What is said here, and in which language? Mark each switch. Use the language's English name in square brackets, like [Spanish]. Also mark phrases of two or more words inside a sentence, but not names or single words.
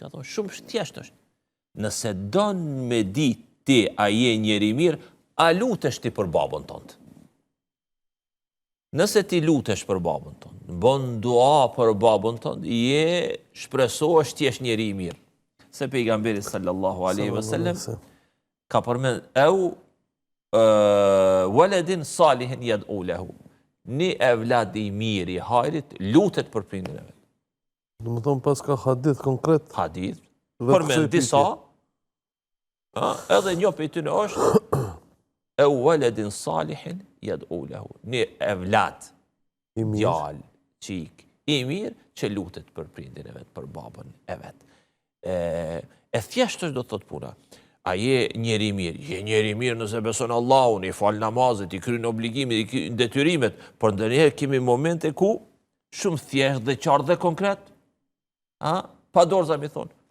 [Albanian] Ka thonë, shumë thjesht është. Nëse don me ditë ti a je njeri mirë, a lutesh ti për babën tënd? Nëse ti lutesh për babën tënd, bën dua për babën tënd, je shpresohesh ti je njeri i mirë. Se pejgamberi [Arabic] صلى الله عليه وسلم [Albanian] ka përmend [Arabic] ولد صالح يدعو له. [Albanian] Një evlad i mirë i hajrit lutet për prindin e vet. Do të thonë pas ka hadith konkret. Hadith. Përmend disa. Edhe një prej tyre është [Arabic] ولد صالح يدعو له. [Albanian] Një evlad djalë, çik i mirë që lutet për prindin e vet, për babën e vet. E thjesht është do të thotë puna. A je njeri mirë? Je njeri mirë nëse beson Allahun, i fal namazet, i kryen obligimet, i kryen detyrimet, por ndonjëherë kemi momente ku shumë thjesht dhe qartë dhe konkret, pa dorza mi thonë.